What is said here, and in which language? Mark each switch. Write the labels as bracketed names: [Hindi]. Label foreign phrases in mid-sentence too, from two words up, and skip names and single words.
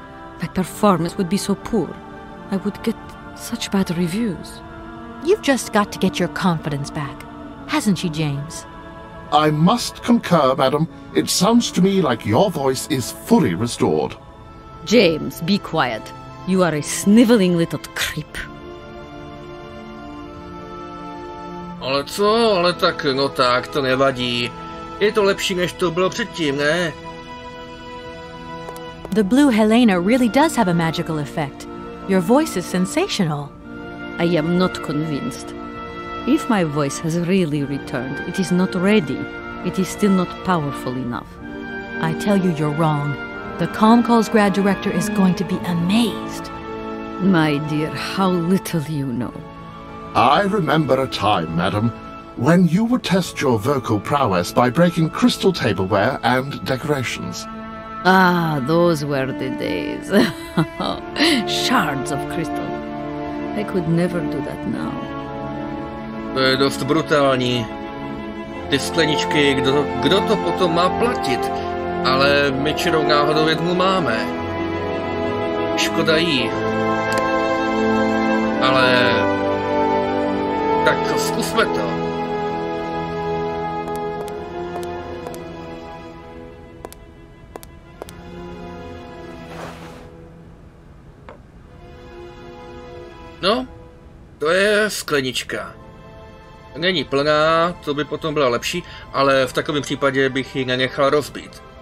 [English] My performance would be so poor. I would get such bad reviews. You've just got to get your confidence back. Hasn't she, James? I must concur, madam. It sounds to me like your voice is fully restored. James, be quiet. You are a sniveling little creep. [Czech] Ale co? Ale tak, no tak, to nevadí. Je to lepší, než to bylo předtím, ne? [English] The blue Helena really does have a magical effect. Your voice is sensational. I am not convinced. If my voice has really returned, it is not ready. It is still not powerful enough. I tell you you're wrong. The Komkolzgrad director is going to be amazed. My dear, how little you know. I remember a time, madam, when you would test your vocal prowess by breaking crystal tableware and decorations. Ah, those were the days. Shards of crystal. I could never do that now. [Czech] To je dost brutální. Ty skleničky, kdo to potom má platit? Ale my čirou náhodou jednu máme. Škoda jí. Ale... tak zkusme to. No, to je sklenička. Není plná, to by potom byla lepší, ale v takovém případě bych ji nenechal rozbít.